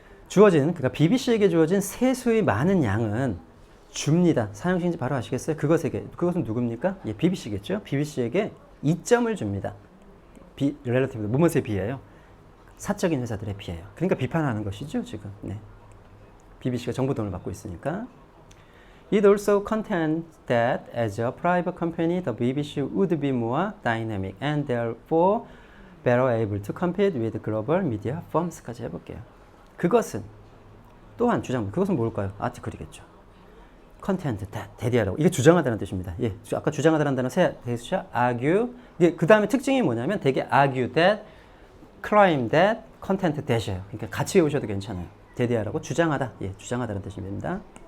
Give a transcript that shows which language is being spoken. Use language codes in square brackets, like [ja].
[ko] 그러니까 BBC에게 주어진 세수의 많은 양은 줍니다. 사용식인지 바로 아시겠어요? 그것은 누굽니까? 예, BBC겠죠? BBC에게 2점을 줍니다. relative, 무엇에 비해요? 사적인 회사들에 비해요. 그러니까 비판하는 것이죠, 지금. 네. BBC가 정부 돈을 받고 있으니까. [en] It also contends that as a private company, the BBC would be more dynamic and therefore better able to compete with global media firms까지 해볼게요. [ko] 그것은 또한 그것은 뭘까요? 아티클이겠죠. content that 대디하라고 이게 주장하다는 뜻입니다. 예, 아까 주장하다는 단어 대수자 argue. 이게 그 다음에 특징이 뭐냐면 되게 [en] argue that, claim that, content that [ko] 이에요. 그러니까 같이 외우셔도 괜찮아요. 대디하라고 주장하다. 예, 주장하다는 뜻입니다.